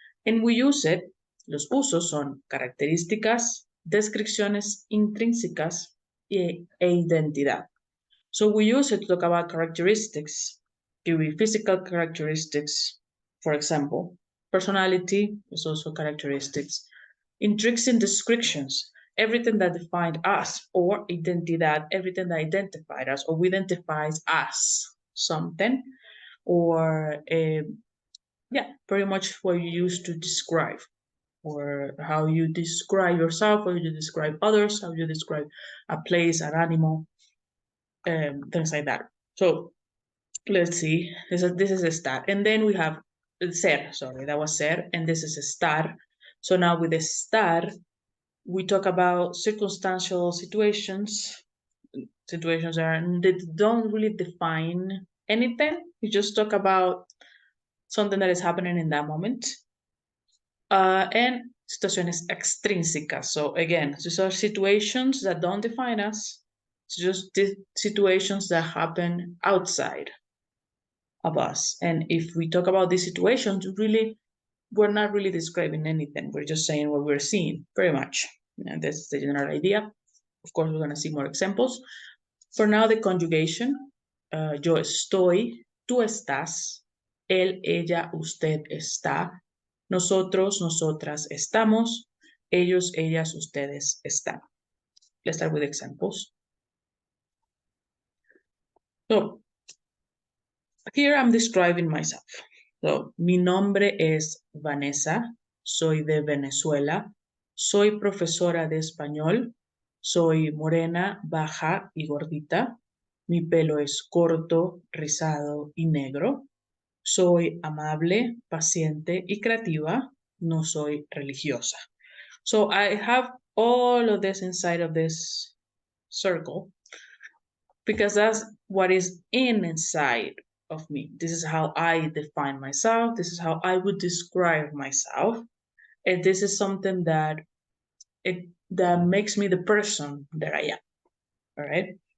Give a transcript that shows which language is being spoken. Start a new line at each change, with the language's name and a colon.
English: And we use it,
Spanish: los usos son características, descripciones intrínsecas e identidad.
English: So we use it to talk about characteristics, give you physical characteristics, for example. Personality is also characteristics. Intrinsic descriptions, everything that defined us, or identidad, everything that identified us, or identifies us something, or yeah, pretty much what you use to describe, or how you describe yourself, how you describe others, how you describe a place, an animal, things like that. So let's see, this is a star, and then we have ser, sorry, that was ser, and this is a star. So now with the star, we talk about circumstantial situations that don't really define anything. We just talk about something that is happening in that moment.
Spanish: And situaciones extrínsecas.
English: So again, these are situations that don't define us. It's just the situations that happen outside of us. And if we talk about these situations, we're not really describing anything. We're just saying what we're seeing, pretty much. And this is the general idea. Of course, we're going to see more examples. For now, the conjugation,
Spanish: yo estoy, tú estás, él, ella, usted está, nosotros, nosotras estamos, ellos, ellas, ustedes están.
English: Let's start with examples. So, here I'm describing myself.
Spanish: So, mi nombre es Vanessa, soy de Venezuela, soy profesora de español, soy morena, baja y gordita, mi pelo es corto, rizado y negro, soy amable, paciente y creativa, no soy religiosa.
English: So I have all of this inside of this circle because that's what is inside of me. This is how I define myself. This is how I would describe myself. And this is something that makes me the person that I am. All right.